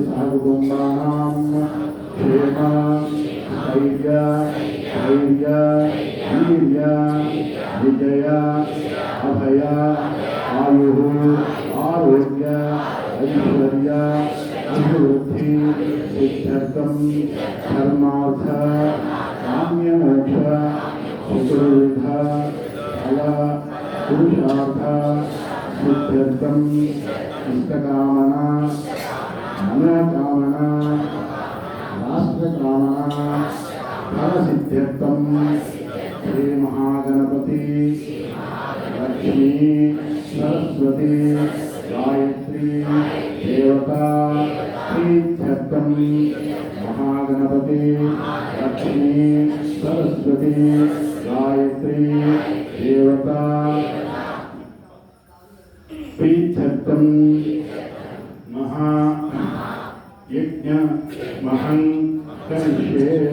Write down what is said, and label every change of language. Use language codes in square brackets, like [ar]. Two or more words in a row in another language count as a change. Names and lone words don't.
[sa] సహ కుటుంబానాం క్షేమ ధైర్య ధైర్య వీర్య విజయ అభయ ఆయు ఆరోగ్య ఐశ్వర్య అభివృద్ధి సిద్ధ్యర్థం ధర్మార్థ కామ్యమోక్ష చతుర్విధ ఫల పురుషార్థ సిద్ధి इत्यर्थम् इष्टकामना मनोकामना राष्ट्रकामना फलसिद्ध्यर्थम् श्री महागणपति लक्ष्मी सरस्वती गायत्री देवता प्रीत्यर्थम् महागणपति लक्ष्मी सरस्वती गायत्री देवता प्रीत्यर्थम् महायज्ञ महं करिष्ये।